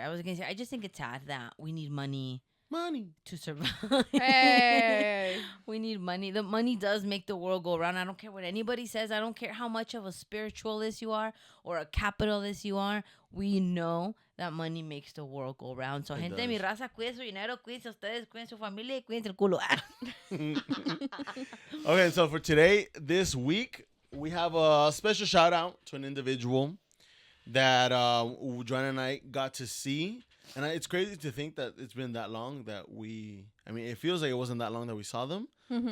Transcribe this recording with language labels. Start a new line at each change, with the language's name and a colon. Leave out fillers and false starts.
English: I was gonna say. I just think it's sad that we need money money. to survive. Hey. We need money. The money does make the world go round. I don't care what anybody says. I don't care how much of a spiritualist you are or a capitalist you are. We know that money makes the world go round. So, It
Spanish: gente de mi
English: does.
Spanish: raza, cuiden su dinero, cuiden ustedes, cuiden su familia y cuiden el culo.
English: Okay, so for today, this week, we have a special shout out to an individual that Joanna and I got to see. And it's crazy to think that it's been that long that I mean, it feels like it wasn't that long that we saw them. Mhm.